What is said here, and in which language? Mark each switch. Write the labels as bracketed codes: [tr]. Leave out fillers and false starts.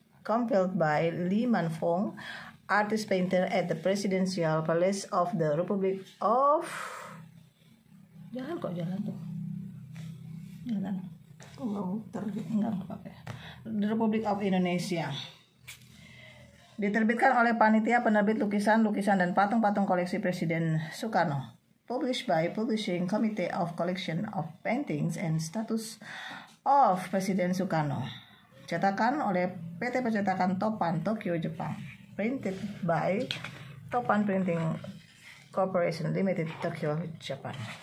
[en] Compiled by Lee Man Fong, artist painter at the Presidential Palace of the Republic of The Republic of Indonesia. [id] Diterbitkan oleh Panitia Penerbit Lukisan dan Patung-Patung Koleksi Presiden Soekarno. [en] Published by Publishing Committee of Collection of Paintings and Status of Presiden Soekarno. [id] Cetakan oleh PT Percetakan Topan, Tokyo, Jepang. [en] Printed by Topan Printing Corporation Limited, Tokyo, Japan.